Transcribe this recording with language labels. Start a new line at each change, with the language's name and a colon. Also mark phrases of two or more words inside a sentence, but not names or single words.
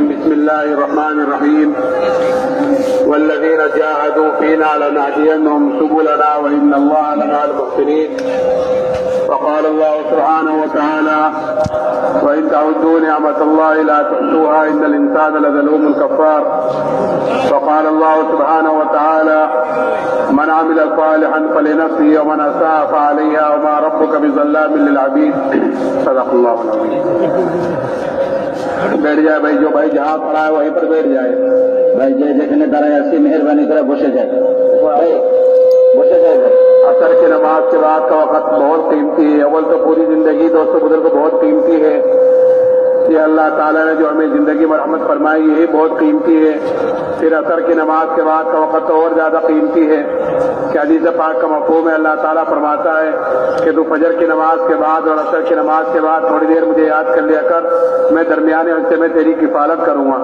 Arabic: بسم الله الرحمن الرحيم والذين جاهدوا فينا لنهدينهم سبلنا وإن الله لمع المحسنين وقال الله سبحانه وتعالى وإن تعدوا نعمة الله لا تحصوها إن الإنسان لظلوم كفار وقال الله سبحانه وتعالى من عمل صالحا فلنفسه ومن أساء فعليها وما ربك بظلام للعبيد صدق الله العظيم.
Urdu: بیٹھ جائے بھائی، جو بھائی جہاں کھڑا ہے وہیں پر بیٹھ جائے بھائی،
Bangla: যেখানে দাঁড়ায় আছি মেহেরবানি করে বসে যায় ভাই، বসে যায় ভাই।
Urdu: عصر کی نماز کے بعد کا وقت بہت قیمتی ہے، اول تو پوری زندگی دوستوں بزرگ بہت قیمتی ہے، یہ اللہ تعالیٰ نے جو ہمیں زندگی مرحمت فرمائی یہی بہت قیمتی ہے، پھر عصر کی نماز کے بعد کا وقت تو اور زیادہ قیمتی ہے کہ حدیث پاک کا مفہوم ہے، اللہ تعالیٰ فرماتا ہے کہ تو فجر کی نماز کے بعد اور عصر کی نماز کے بعد تھوڑی دیر مجھے یاد کر لیا کر، میں درمیانے حصے میں تیری کفالت کروں گا۔